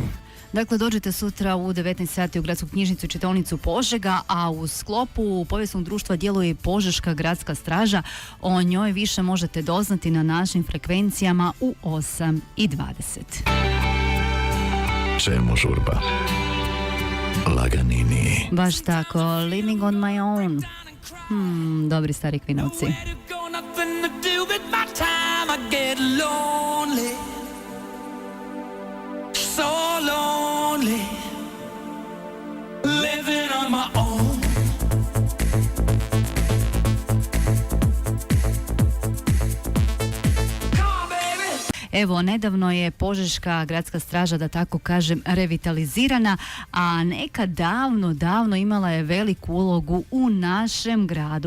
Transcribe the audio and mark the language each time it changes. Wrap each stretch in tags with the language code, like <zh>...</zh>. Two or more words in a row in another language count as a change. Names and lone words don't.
<hr>Dakle, dođite sutra u 19 sati u Gradsku knjižnicu i čitaonicu Požega, a u sklopu povijesnog društva djeluje i Požeška gradska straža. O njoj više možete doznati na našim frekvencijama u 8:20. Čemu žurba? Laganini. Baš tako,</hr> <en>Living on my own.</en> <hr>Dobri stari Kvinovci.</hr> <en>So lonely, living on my own.</en> <hr>Evo, nedavno je Požeška gradska straža, da tako kažem, revitalizirana, a nekad davno imala je veliku ulogu u našem gradu.</hr>